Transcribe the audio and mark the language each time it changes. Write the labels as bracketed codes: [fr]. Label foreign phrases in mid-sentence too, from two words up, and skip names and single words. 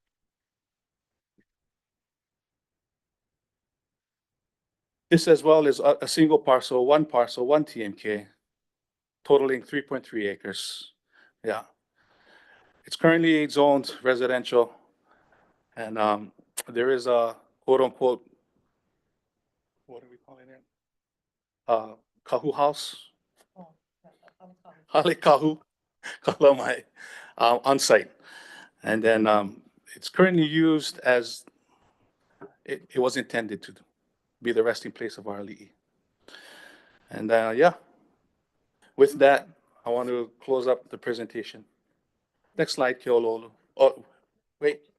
[en] This as well is a single parcel, one TMK, totaling 3.3 acres. Yeah. It's currently zoned residential, and there is a quote unquote, what are we calling it? [haw] Kahu house. Hale kahu, kalamai, [en] on site. And then it's currently used as it was intended to be the resting place of our ali'i. And yeah, with that, I want to close up the presentation. Next slide, Keololu. Oh, wait.